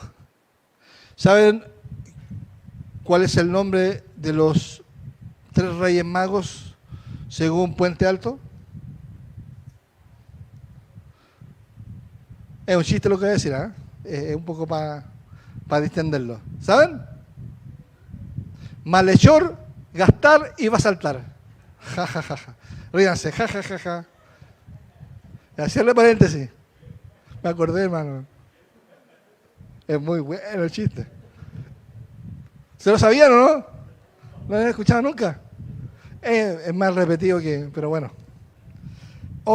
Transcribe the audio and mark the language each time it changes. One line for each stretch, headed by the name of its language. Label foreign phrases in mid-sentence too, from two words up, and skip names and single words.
Spanish: ¿Saben cuál es el nombre de los tres reyes magos según Puente Alto? Es un chiste lo que voy a decir, ¿eh? Es un poco para distenderlo. ¿Saben? Malhechor, gastar y va a saltar. Ja, ja, ja, ja. Ríanse, ja, ja, ja, ja. Y hacerle paréntesis. Me acordé, hermano. Es muy bueno el chiste. ¿Se lo sabían o no? ¿No lo habían escuchado nunca? Es más repetido que... pero bueno. Ok.